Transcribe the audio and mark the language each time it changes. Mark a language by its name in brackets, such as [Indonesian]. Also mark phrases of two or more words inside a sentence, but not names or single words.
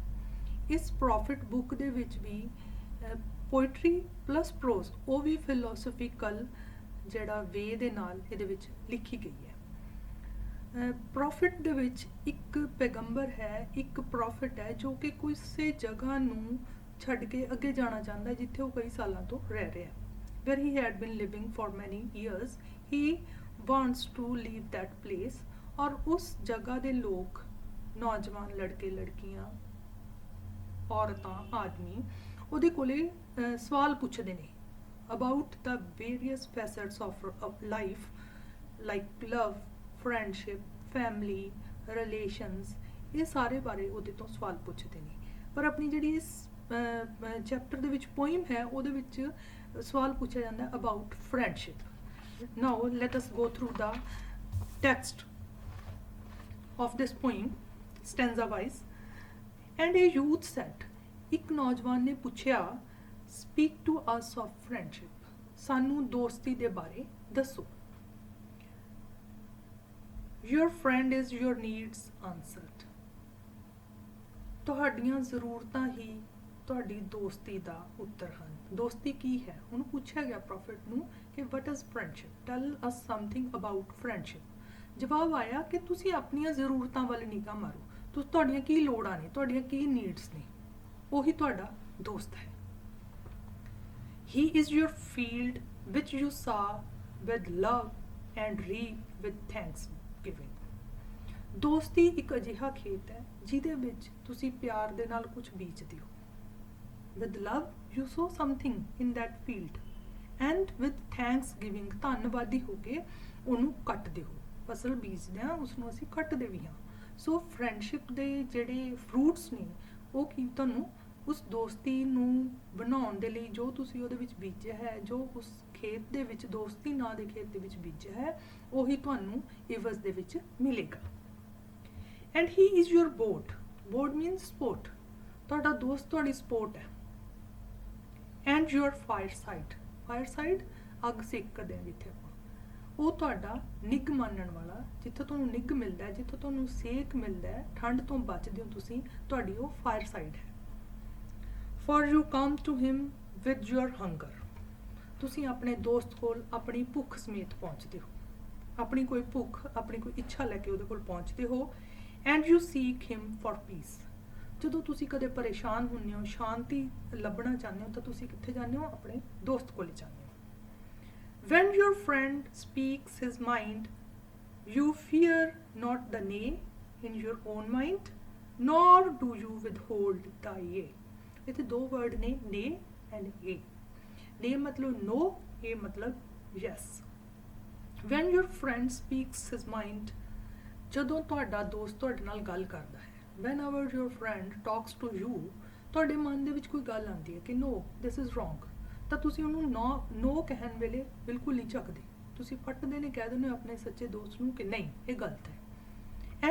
[Punjabi] ਇਸ ਪ੍ਰੋਫਿਟ ਬੁੱਕ ਦੇ ਵਿੱਚ ਵੀ [English] poetry plus prose [Punjabi] ਉਹ ਵੀ ਫਿਲੋਸਫਿਕਲ ਜਿਹੜਾ ਵੇ ਦੇ ਨਾਲ ਇਹਦੇ ਵਿੱਚ ਲਿਖੀ ਗਈ ਹੈ। ਪ੍ਰੋਫਿਟ ਦੇ ਵਿੱਚ ਇੱਕ ਪੈਗੰਬਰ ਹੈ, ਇੱਕ ਪ੍ਰੋਫਿਟ ਹੈ ਜੋ ਕਿ ਕਿਸੇ ਜਗ੍ਹਾ ਨੂੰ ਛੱਡ ਕੇ ਅੱਗੇ ਜਾਣਾ ਚਾਹੁੰਦਾ ਹੈ ਜਿੱਥੇ ਉਹ ਕਈ ਸਾਲਾਂ ਤੋਂ ਰਹਿ ਰਿਹਾ। [English] where he had been living for many years, he wants to leave that place। [Punjabi] ਔਰ ਉਸ ਜਗ੍ਹਾ ਦੇ ਲੋਕ, ਨੌਜਵਾਨ ਲੜਕੇ ਲੜਕੀਆਂ, ਔਰਤਾਂ, ਆਦਮੀ ਉਹਦੇ ਕੋਲੇ ਸਵਾਲ ਪੁੱਛਦੇ ਨੇ [English] about the various facets of life like love, friendship, family, relations। [Punjabi] ਇਹ ਸਾਰੇ ਬਾਰੇ ਉਹਦੇ ਤੋਂ ਸਵਾਲ ਪੁੱਛਦੇ ਨੇ। ਪਰ ਆਪਣੀ ਜਿਹੜੀ ਇਸ ਚੈਪਟਰ ਦੇ ਵਿੱਚ ਪੋਇਮ ਹੈ ਉਹਦੇ ਵਿੱਚ ਸਵਾਲ ਪੁੱਛਿਆ ਜਾਂਦਾ [English] about friendship. Now let us go through the text of this poem stanza wise। and a youth said, [Punjabi] ਇੱਕ ਨੌਜਵਾਨ ਨੇ ਪੁੱਛਿਆ, [English] speak to us of friendship, [Punjabi] ਸਾਨੂੰ ਦੋਸਤੀ ਦੇ ਬਾਰੇ ਦੱਸੋ। [English] your friend is your needs answered, [Punjabi] ਤੁਹਾਡੀਆਂ ਜ਼ਰੂਰਤਾਂ ਹੀ ਤੁਹਾਡੀ ਦੋਸਤੀ ਦਾ ਉੱਤਰ ਹਨ। ਦੋਸਤੀ ਕੀ ਹੈ ਉਹਨੂੰ ਪੁੱਛਿਆ ਗਿਆ ਪ੍ਰੋਫਿਟ ਨੂੰ ਕਿ [English] what is friendship, tell us something about friendship। [Punjabi] ਜਵਾਬ ਆਇਆ ਕਿ ਤੁਸੀਂ ਆਪਣੀਆਂ ਜ਼ਰੂਰਤਾਂ ਵੱਲ ਨਿਗਾਹ ਮਾਰੋ, ਤੁਹਾਡੀਆਂ ਕੀ ਲੋੜਾਂ ਨੇ, ਤੁਹਾਡੀਆਂ ਕੀ ਨੀਡਸ ਨੇ, ਉਹੀ ਤੁਹਾਡਾ ਦੋਸਤ ਹੈ। [English] He is your field which you sow with love and reap with thanksgiving। [Punjabi] ਦੋਸਤੀ ਇੱਕ ਅਜਿਹਾ ਖੇਤ ਹੈ ਜਿਹਦੇ ਵਿੱਚ ਤੁਸੀਂ ਪਿਆਰ ਦੇ ਨਾਲ ਕੁਝ ਬੀਜਦੇ ਹੋ। [English] With love you sow something in that field and with thanksgiving [Punjabi] ਧੰਨਵਾਦੀ ਹੋ ਕੇ ਉਹਨੂੰ ਕੱਟਦੇ ਹੋ। ਫਸਲ ਬੀਜਦੇ ਹਾਂ ਉਸਨੂੰ ਅਸੀਂ ਕੱਟਦੇ ਵੀ ਹਾਂ। [English] so friendship [Punjabi] ਦੇ ਜਿਹੜੇ ਫਰੂਟਸ ਨੇ ਉਹ ਕੀ ਤੁਹਾਨੂੰ ਉਸ ਦੋਸਤੀ ਨੂੰ ਬਣਾਉਣ ਦੇ ਲਈ ਜੋ ਤੁਸੀਂ ਉਹਦੇ ਵਿੱਚ ਬੀਜਿਆ ਹੈ, ਜੋ ਉਸ ਖੇਤ ਦੇ ਵਿੱਚ ਦੋਸਤੀ ਨਾਂ ਦੇ ਖੇਤ ਦੇ ਵਿੱਚ ਬੀਜਿਆ ਹੈ, ਉਹੀ ਤੁਹਾਨੂੰ ਇਵਜ਼ ਦੇ ਵਿੱਚ ਮਿਲੇਗਾ। [English] And he is your board, board means support, [Punjabi] ਤੁਹਾਡਾ ਦੋਸਤ ਤੁਹਾਡੀ ਸਪੋਰਟ ਹੈ। [English] And your fireside, fireside [Punjabi] ਅੱਗ ਸੇਕਦੇ ਹਾਂ ਜਿੱਥੇ ਆਪਾਂ, ਉਹ ਤੁਹਾਡਾ ਨਿੱਘ ਮਾਨਣ ਵਾਲਾ, ਜਿੱਥੋਂ ਤੁਹਾਨੂੰ ਨਿੱਘ ਮਿਲਦਾ ਹੈ, ਜਿੱਥੋਂ ਤੁਹਾਨੂੰ ਸੇਕ ਮਿਲਦਾ ਹੈ, ਠੰਡ ਤੋਂ ਬਚਦੇ ਹੋ ਤੁਸੀਂ, ਤੁਹਾਡੀ ਉਹ [English] fireside [Punjabi] ਹੈ। [English] For you come to him with your hunger, [Punjabi] ਤੁਸੀਂ ਆਪਣੇ ਦੋਸਤ ਕੋਲ ਆਪਣੀ ਭੁੱਖ ਸਮੇਤ ਪਹੁੰਚਦੇ ਹੋ, ਆਪਣੀ ਕੋਈ ਭੁੱਖ, ਆਪਣੀ ਕੋਈ ਇੱਛਾ ਲੈ ਕੇ ਉਹਦੇ ਕੋਲ ਪਹੁੰਚਦੇ ਹੋ। [English] and you seek him for peace, [Punjabi] ਜਦੋਂ ਤੁਸੀਂ ਕਦੇ ਪਰੇਸ਼ਾਨ ਹੁੰਦੇ ਹੋ, ਸ਼ਾਂਤੀ ਲੱਭਣਾ ਚਾਹੁੰਦੇ ਹੋ ਤਾਂ ਤੁਸੀਂ ਕਿੱਥੇ ਜਾਂਦੇ ਹੋ? ਆਪਣੇ ਦੋਸਤ ਕੋਲ ਜਾਂਦੇ ਹੋ। [English] when your friend speaks his mind, you fear not the nay in your own mind, nor do you withhold the yea। [Punjabi] ਇੱਥੇ ਦੋ ਵਰਡ ਨੇ, [English] nay and yea. [Punjabi] ਨੇ ਮਤਲਬ ਨੋ, ਏ ਮਤਲਬ ਯੈਸ। [English] When your friend speaks his mind, [Punjabi] ਜਦੋਂ ਤੁਹਾਡਾ ਦੋਸਤ ਤੁਹਾਡੇ ਨਾਲ ਗੱਲ ਕਰਦਾ ਹੈ, [English] Whenever your friend talks to you, [Punjabi] ਤੁਹਾਡੇ ਮਨ ਦੇ ਵਿੱਚ ਕੋਈ ਗੱਲ ਆਉਂਦੀ ਹੈ ਕਿ [English] no this is wrong, [Punjabi] ਤਾਂ ਤੁਸੀਂ ਉਹਨੂੰ ਨੋ ਕਹਿਣ ਵੇਲੇ ਬਿਲਕੁਲ ਨਹੀਂ ਝੱਕਦੇ, ਤੁਸੀਂ ਫੱਟਦੇ ਨੇ ਕਹਿ ਦਿੰਦੇ ਹੋ ਆਪਣੇ ਸੱਚੇ ਦੋਸਤ ਨੂੰ ਕਿ ਨਹੀਂ ਇਹ ਗਲਤ ਹੈ।